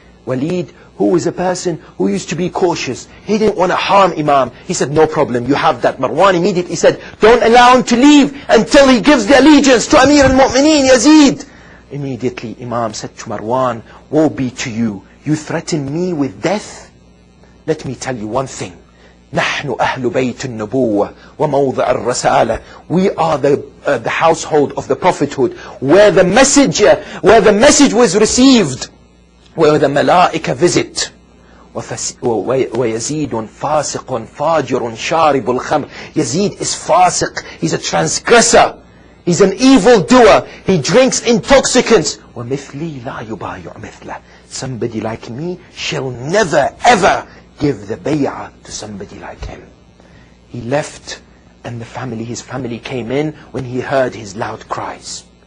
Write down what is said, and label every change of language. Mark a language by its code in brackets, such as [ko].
[en] Walid, who was a person who used to be cautious, he didn't want to harm Imam. He said, no problem, you have that. Marwan immediately said, don't allow him to leave until he gives the allegiance to Amir al-Mu'mineen, Yazid. Immediately Imam said to Marwan, woe be to you. You threaten me with death? Let me tell you one thing. [ar] نحن أهل بيت النبوة وموضع الرسالة. [en] We are the household of the prophethood, where the message was received, where the malaika visit. [ar] ويزيد فاسق فاجر شارب الخمر. [en] Yazid is fasiq, he's a transgressor, he's an evil doer, he drinks intoxicants. [ar] ومثلي لا يبايع مثله. [en] Somebody like me shall never ever give the bay'ah to somebody like him. He left, and his family came in when he heard his loud cries.